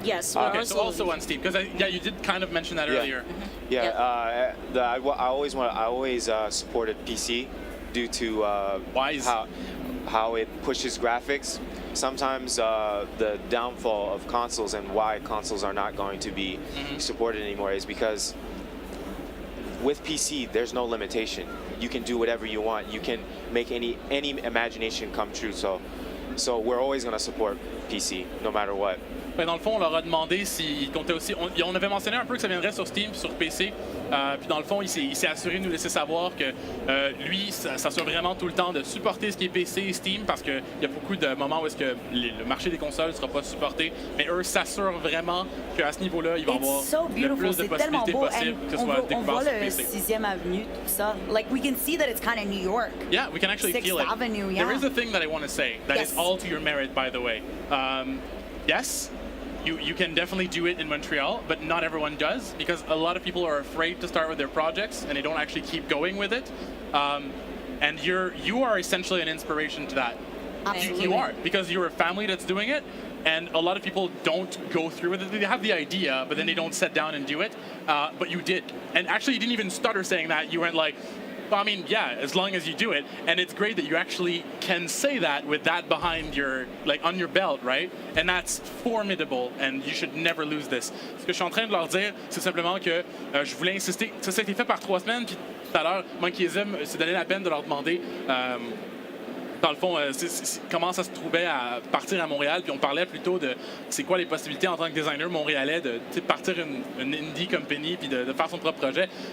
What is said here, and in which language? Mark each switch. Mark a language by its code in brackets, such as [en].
[en] Yes, we're Okay, so also on Steam, because yeah, you did kind of mention that Yeah. earlier. Yeah, I always supported PC due to Wise. how it pushes graphics. Sometimes the downfall of consoles and why consoles are not going to be supported anymore is because with PC, there's no limitation. You can do whatever you want. You can make any imagination come true. So we're always going to support PC, no matter what. [fr] Ben, dans le fond, on leur a demandé s'ils comptaient aussi. On avait mentionné un peu que ça viendrait sur Steam, sur PC. Puis dans le fond, il s'est assuré de nous laisser savoir que lui, ça s'assure vraiment tout le temps de supporter ce qui est PC et Steam parce qu'il y a beaucoup de moments où est-ce que le marché des consoles ne sera pas supporté. Mais eux s'assurent vraiment qu'à ce niveau-là, il va y avoir le plus de possibilités possibles que ce soit on voit découvert sur le PC. 6e avenue, tout ça. [en] Like, we can see that it's kind of New York. Yeah, we can actually 6th feel it. Avenue, yeah. There is a thing that I want to say that Yes. is all to your merit, by the way. Yes, you can definitely do it in Montreal, but not everyone does because a lot of people are afraid to start with their projects and they don't actually keep going with it. And you are essentially an inspiration to that. Absolutely. You are because you're a family that's doing it. And a lot of people don't go through with it. They have the idea, but then they don't sit down and do it. But you did. And actually, you didn't even stutter saying that. You went like, well, I mean, yeah, as long as you do it. And it's great that you actually can say that with that behind your, like, on your belt, right? And that's formidable, and you should never lose this. [fr] Ce que je suis en train de leur dire, c'est simplement que je voulais insister. Ça a été fait par 3 semaines, puis tout à l'heure, Monkeyism s'est donné la peine de leur demander... dans le fond, comment ça se trouvait à partir à Montréal, puis on parlait plutôt de c'est quoi les possibilités en tant que designer montréalais de partir une indie company puis de faire son propre projet.